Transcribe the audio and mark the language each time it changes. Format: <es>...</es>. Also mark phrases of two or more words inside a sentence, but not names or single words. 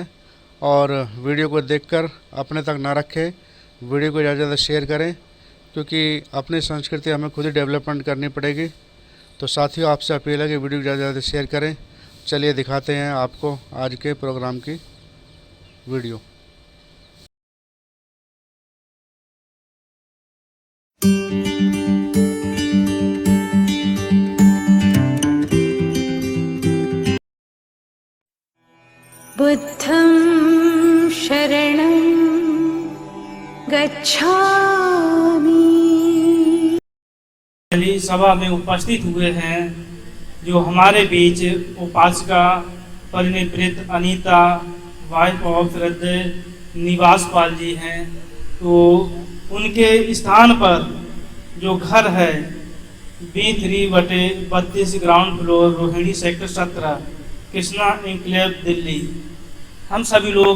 <hi>और वीडियो को देखकर अपने तक ना रखें, वीडियो को ज़्यादा से ज़्यादा शेयर करें, क्योंकि अपनी संस्कृति हमें खुद ही डेवलपमेंट करनी पड़ेगी। तो साथियों, आपसे अपील है कि वीडियो को ज़्यादा से ज़्यादा शेयर करें। चलिए दिखाते हैं आपको आज के प्रोग्राम की वीडियो।</hi> <pi>बुद्धं शरणं गच्छामि।</pi> <hi>सभा में उपस्थित हुए हैं जो हमारे बीच उपासिका परिनिवृत्त अनीता</hi> <en>wife of</en> <hi>श्रद्धेय निवास पाल जी हैं। तो उनके स्थान पर जो घर है B3/32</hi> <en>ground floor,</en> <hi>रोहिणी सेक्टर 17, कृष्णा एन्क्लेव, दिल्ली, हम सभी लोग</hi>